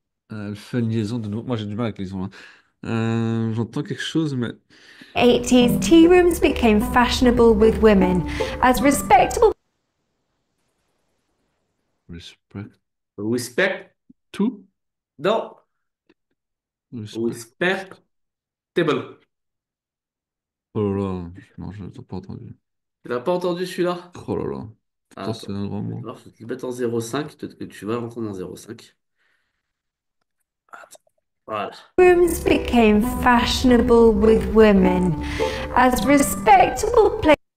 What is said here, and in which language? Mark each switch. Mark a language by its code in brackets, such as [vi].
[fr] elle fait une liaison de nouveau. Moi, j'ai du mal avec les liaisons, hein. J'entends quelque chose, mais [en] 80s, tea rooms became fashionable with women as respectable respect Respect. to [fr] Non. [en] respect. Respectable. [fr] Oh là là, non, je n'ai pas entendu. Tu l'as pas entendu celui-là? Oh là là, Ah, pourtant c'est attends. un grand mot. Alors, je vais te le mettre en 0,5. Peut-être que tu vas l'entendre en 0,5. Attends. Voilà. [en] rooms became fashionable with women as respectable places